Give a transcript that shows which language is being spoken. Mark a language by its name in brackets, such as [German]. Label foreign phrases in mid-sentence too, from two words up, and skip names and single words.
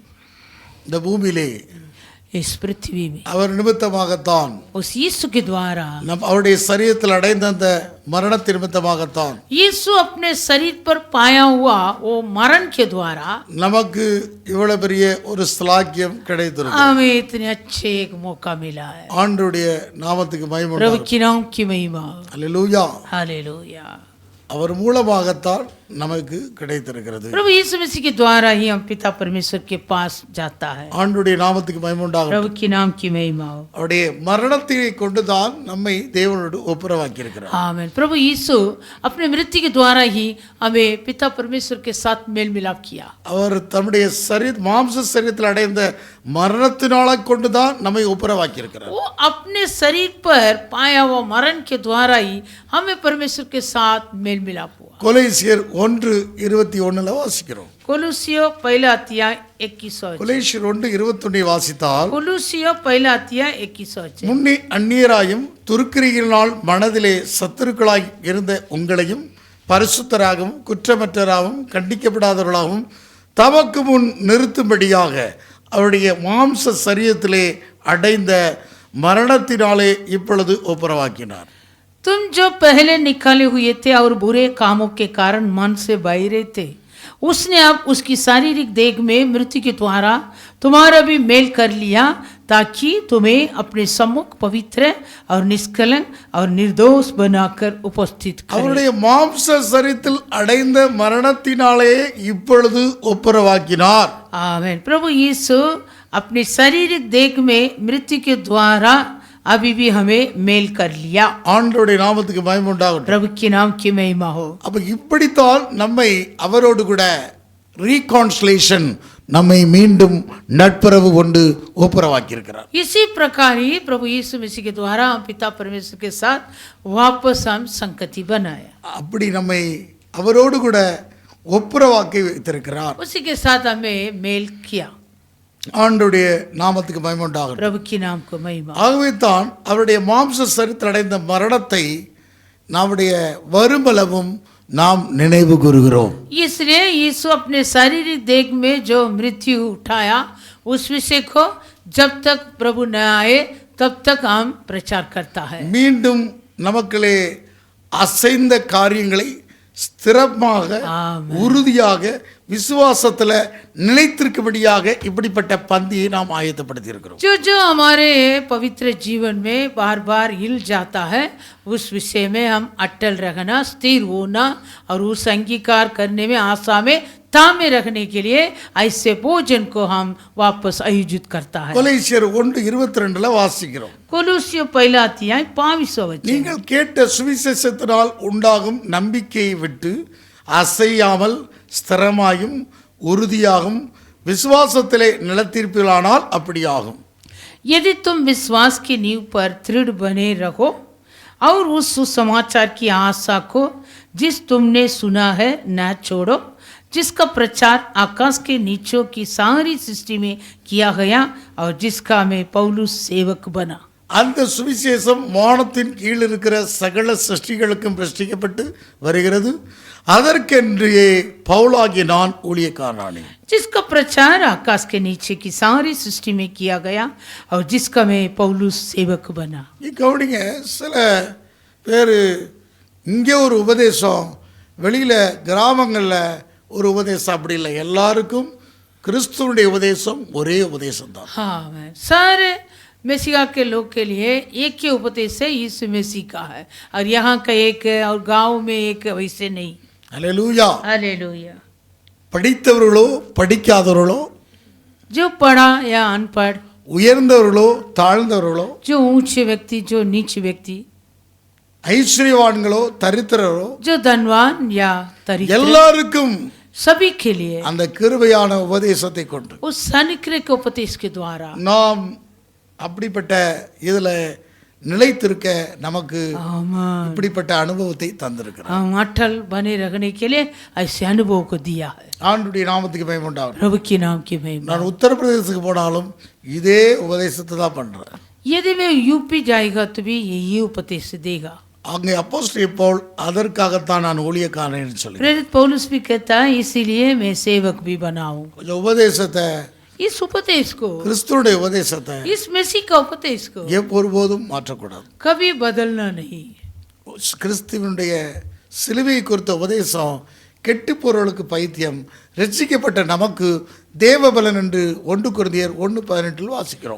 [Tamil] இந்த பூமியிலே [Hindi] इस पृथ्वी में [Tamil] அவர் நிமித்தமாகத்தான், [Hindi] उस यीशु के द्वारा [Tamil] அவருடைய சரீரத்தில் அடைந்த அந்த மரணத்தின் நிமித்தமாகத்தான் [Hindi] यीशु अपने शरीर पर पाया हुआ वो मरण के द्वारा [Tamil] நமக்கு இவ்வளவு பெரிய ஒரு ஸ்லாக்கியம் கிடைத்திருக்கு. [Hindi] हमें इतने अच्छे एक मौका मिला है. [Tamil] ஆண்டவருடைய நாமத்துக்கு மகிமை [Hindi] प्रभु [Tamil] உண்டாகட்டும். [Hindi] की नाम की महिमा. [Tamil] அல்லேலூயா. [Hindi] हालेलुया. [Tamil] அவர் மூலமாகத்தான் நமக்கு கிடைத்திருக்கிறது. [Hindi] प्रभु यीशु मसीह के द्वारा ही हम पिता परमेश्वर के पास जाता है. [Tamil] ஆண்டவருடைய நாமத்துக்கு மகிமை உண்டாகட்டும். [Hindi] प्रभु की नाम की महिमा हो. [Tamil] அவருடைய மரணத்தை கொண்டுதான் நம்மை தேவனோடு ஒப்புரவாக்கி இருக்கிறார். [Hindi] आमीन. प्रभु यीशु अपने मृत्यु के द्वारा ही हमें पिता परमेश्वर के साथ मेल मिलाप किया. [Tamil] அவர் தம்முடைய மாம்ச சரீரத்தில் அடைந்த மரணத்தினால கொண்டுதான் நம்மை ஒப்புரவாக்கி இருக்கிறார். [Hindi] वो अपने शरीर पर पाया हुआ मरण के द्वारा ही हमें परमेश्वर के साथ मेल मिलाप हुआ. [Tamil] கொலோசியர் 1:21 வாசிக்கிறோம். [Hindi] कोलुसियो पहला अध्याय 21 [Tamil] கொலோசியர் 1:21 வாசித்தால், [Hindi] कोलुसियो पहला अध्याय 21 [Tamil] முன்னே அந்நியராயும் துருக்கிரியினால் மனதிலே சத்துருக்களாய் இருந்த உங்களையும் பரிசுத்தராகவும் குற்றமற்றராகவும் கண்டிக்கப்படாதவர்களாகவும் தமக்கு முன் நிறுத்தும்படியாக அவருடைய மாம்ச சரீரத்திலே அடைந்த மரணத்தினாலே இப்பொழுது ஒப்புரவாக்கினார். [Hindi] तुम जो पहले निकाले हुए थे और बुरे कामों के कारण मन से बहिरे थे, उसने अब उसकी शारीरिक देह में मृत्यु के द्वारा तुम्हारा भी मेल कर लिया, ताकि तुम्हें अपने सम्मुख पवित्र और निष्कलंक और निर्दोष बनाकर उपस्थित करे. [Tamil] அவருடைய மாம்ச சரீரத்தில் அடைந்த மரணத்தினாலே இப்பொழுது ஒப்புரவாக்கினார். [Hindi] आमीन. प्रभु यीशु अपने शारीरिक देह में मृत्यु के द्वारा अभी भी हमें मेल कर लिया. [Tamil] ஆண்டவருடைய நாமத்துக்கு மகிமை உண்டாகட்டும். [Hindi] प्रभु के नाम की महिमा हो. [Tamil] அப்ப இப்படித்தான் நம்மை அவரோடு கூட ரீகான்சிலேஷன், நம்மை மீண்டும் நட்புறவு கொண்டு ஒப்புரவாக்கி இருக்கிறார். [Hindi] इसी प्रकार ही प्रभु यीशु मसीह के द्वारा हम पिता परमेश्वर के साथ वापस हम संगति बनाया. [Tamil] அப்படி நம்மை அவரோடு கூட ஒப்புரவாக்கி வைத்திருக்கிறார். [Hindi] उसी के साथ हमें मेल किया. [Tamil] ஆண்டவருடைய நாமத்துக்கு மகிமை உண்டாகட்டும். [Hindi] प्रभु के नाम को महिमा. [Tamil] ஆகவே தான் அவருடைய மாம்ச சரீரத்தில் அடைந்த மரணத்தை நம்முடைய வருமளவும் நாம் நினைவு கூறுகிறோம். [Hindi] इसलिए यीशु अपने शारीरिक देह में जो मृत्यु उठाया, उस विषय को जब तक प्रभु न आए तब तक हम प्रचार करता है. [Tamil] மீண்டும் நமக்களே அசைந்த காரியங்களை ஸ்திரமாக உறுதியாக விசுவாசத்துல நிலைத்திருக்கும்படியாக இப்படிப்பட்ட பந்தியை நாம் ஆயத்தப்படுத்தி இருக்கிறோம். [Hindi] जो जो हमारे पवित्र जीवन में बार बार हिल जाता है, उस विषय में हम अटल रहना, स्थिर होना और उस अंगीकार करने में, आशा में, तामे रखने के लिए ऐसे भोजन को हम वापस आयोजित करता है. [Tamil] கொலோசியர் 1:22 வாசிக்கிறோம். [Hindi] कोलोसियों पहला अध्याय 22 वचन. [Tamil] நீங்கள் கேட்ட சுவிசேஷத்தினால் உண்டாகும் நம்பிக்கையை விட்டு அசையாமல் ஸ்திரமாயும் உறுதியாகும் விசுவாசத்திலே நிலைத்திருப்பீர்களானால் அப்படியாகும். [Hindi] यदि तुम विश्वास की नींव पर दृढ़ बने रहो और उस सुसमाचार की आशा को जिस तुमने सुना है न छोड़ो, जिसका प्रचार आकाश के नीचों की सारी सृष्टि में किया गया और जिसका मैं पौलुस सेवक बना. [Tamil] அந்த சுவிசேஷம் வானத்தின் கீழ் இருக்கிற சகல சிருஷ்டிகளுக்கும் பிரஷ்டிக்கப்பட்டு வருகிறது. அதற்கென்றே பவுலாகிய நான் ஊழியக்காரனானேன். [Hindi] जिसका प्रचार आकाश के नीचे की सारी सृष्टि में किया गया और जिसका मैं पौलुस सेवक बना. [Tamil] கவனிங்க, சில பேர் இங்கே ஒரு உபதேசம், வெளியில கிராமங்களில் ஒரு உபதேசம், அப்படி இல்லை. எல்லாருக்கும் கிறிஸ்துவனுடைய உபதேசம் ஒரே உபதேசம் தான். [Hindi] हाँ, मैं सारे मसीहा के लोग के लिए एक ही उपदेश है, यीशु मसीह का है, और यहाँ का एक है और गांव में एक, वैसे नहीं. [Tamil] அல்லேலூயா. [Hindi] हालेलुया. [Tamil] படித்தவர்களோ படிக்காதவர்களோ, [Hindi] जो पढ़ा या अनपढ़, [Tamil] உயர்ந்தவர்களோ தாழ்ந்தவர்களோ, [Hindi] जो ऊंचे व्यक्ति, जो नीचे व्यक्ति, [Tamil] ஐஸ்வர்யவான்களோ தரித்திரரோ, [Hindi] जो धनवान या दरिद्र, [Tamil] எல்லாருக்கும் [Hindi] सभी के लिए [Tamil] அந்த கிருபையான உபதேசத்தை கொண்டு [Hindi] उस अनुग्रह के उपदेश के द्वारा [Tamil] நாம் அப்படிப்பட்ட இதுல நிலைத்திருக்க நமக்கு [Hindi] आमीन. [Tamil] இப்படிப்பட்ட அனுபவத்தை தந்திருக்கிறார். [Hindi] हम अटल बने रहने के लिए ऐसे अनुभव को दिया है. [Tamil] ஆண்டுடைய நாமத்துக்கு மகிமை உண்டாகட்டும். [Hindi] प्रभु के नाम की महिमा. [Tamil] நான் உத்தரப்பிரதேசத்துக்கு போனாலும் இதே உபதேசத்தை தான் பண்றேன். [Hindi] यदि मैं यूपी जाएगा तो भी यही उपदेश देगा. [Tamil] அங்கே அப்போஸ்தலன் பவுல் அதற்காகத்தான் நான் ஊழியக்காரன் சொல்லி [Hindi] प्रेरित पौलुस भी कहता है, इसीलिए मैं सेवक भी बनाऊं. [Tamil] கொஞ்சம் உபதேசத்தை, [Hindi] इस उपदेश को, [Tamil] கிறிஸ்துவுடைய உபதேசத்தை [Hindi] इस मसीह का उपदेश को [Tamil] ஒருபோதும் மாற்றக்கூடாது. [Hindi] कभी बदलना नहीं. [Tamil] கிறிஸ்துவனுடைய சிலுவை குறித்த உபதேசம் கெட்டு போறவர்களுக்கு பைத்தியம், ரட்சிக்கப்பட்ட நமக்கு தேவபலன் என்று 1 கொரிந்தியர் 1:18 வாசிக்கிறோம்.